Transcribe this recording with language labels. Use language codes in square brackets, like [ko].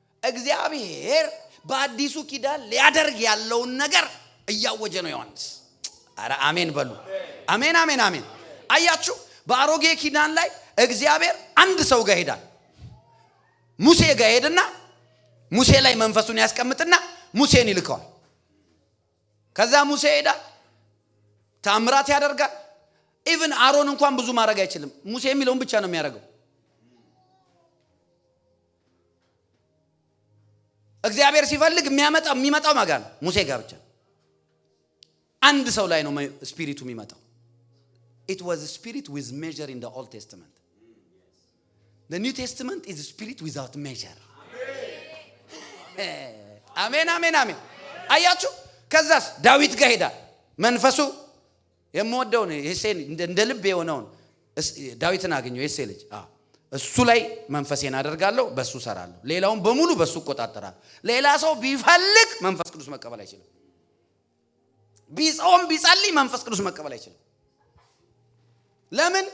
[am] እግዚአብሔር በአዲሱ ኪዳን ሊያደርግ ያለውን ነገር እያወጀ ነው ዮሐንስ። አረ አሜን በሉ። አሜን አሜን አሜን። አያችሁ፣ በአሮጌ ኪዳን ላይ እግዚአብሔር አንድ ሰው ጋር ሄዳል። ሙሴ ጋር ሄድና ሙሴ ላይ መንፈሱን ያስቀምጥና ሙሴን ይልከዋል። ከዛ ሙሴ ሄዳል፣ ታምራት ያደርጋል። ኢቭን አሮን እንኳን ብዙ ማድረግ አይችልም። ሙሴ የሚለውን ብቻ ነው የሚያደርገው። እግዚአብሔር ሲፈልግ የሚመጣው ማጋ ነው ሙሴ ጋር ብቻ። አንድ ሰው ላይ ነው ስፒሪቱ የሚመጣው። [en] It was a spirit with measure in the Old Testament. The New Testament is a spirit without measure. [am] አሜን አሜን አሜን። አያችሁ፣ ከዛስ ዳዊት ጋር ሄዳ መንፈሱ የምወደው ነው የሴን እንደ ልብ የሆነውን ዳዊትን አገኘው። የሴ ልጅ እሱ ላይ መንፈሴን አደርጋለሁ፣ በሱ ሰራለሁ፣ ሌላውን በሙሉ በሱ ቆጣጠራለሁ። ሌላ ሰው ቢፈልግ መንፈስ ቅዱስ መቀበል አይችልም። ቢጾም ቢጸልይ መንፈስ ቅዱስ መቀበል አይችልም። ለምን?